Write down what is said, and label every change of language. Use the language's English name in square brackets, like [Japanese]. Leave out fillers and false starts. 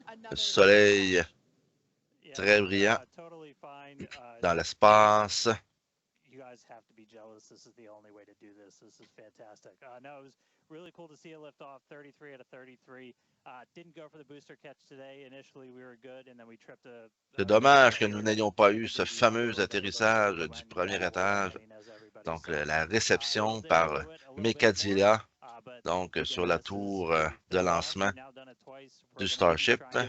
[French] Le soleil très brillant dans l'espace. [English] You guys have to be jealous. This is the only way to do this. This is fantastic. No, it was really cool to see a lift off 33 out of 33. Didn't go for the booster catch today. Initially, we were good, and then we tripped a. [French] C'est dommage que nous n'ayons pas eu ce fameux atterrissage du premier étage. Donc, la réception par Mekadzilla, donc sur la tour de lancement du Starship.